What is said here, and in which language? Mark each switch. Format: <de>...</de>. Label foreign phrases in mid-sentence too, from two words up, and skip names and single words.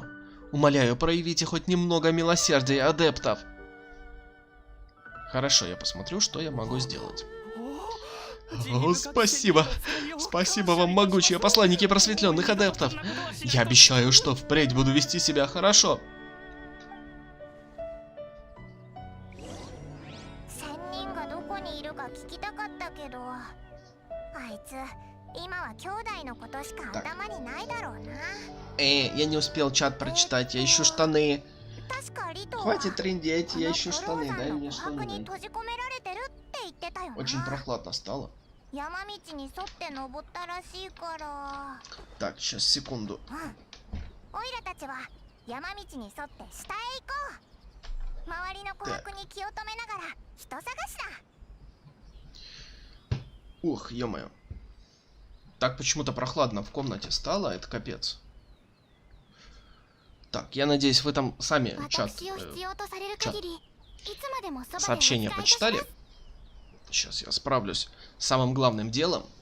<ru>Умоляю, проявите хоть немного милосердия, адептов. Хорошо, я посмотрю, что я могу сделать. О, спасибо. Спасибо вам, могучие посланники просветленных адептов. Я обещаю, что впредь буду вести себя хорошо.</ru> <ja>聞きたかったけど、あいつ今は兄弟のことしか頭にないだろうな。</ja> <ru>Я не успел чат прочитать, я ищу штаны.</ru> <ja>確かリトは</ja> <ru>Хватит трындеть, я ищу штаны, дай мне</ru> <ja>白に</ja> <ru>штаны.</ru> <ja>閉じ込められてるって言ってたよな。</ja> <ru>Очень прохладно стало.</ru> <ja>山道に沿って登ったらしいから。</ja> <ru>Так, сейчас, секунду.</ru> <ja>オイラたちは山道に沿って下へ行こう。周りの琥珀に気を止めながら人探しだ。</ja> <ru>Ух, ё-моё. Так почему-то прохладно в комнате стало, это капец. Так, я надеюсь, вы там сами сообщения почитали. Сейчас я справлюсь с самым главным делом.</ru>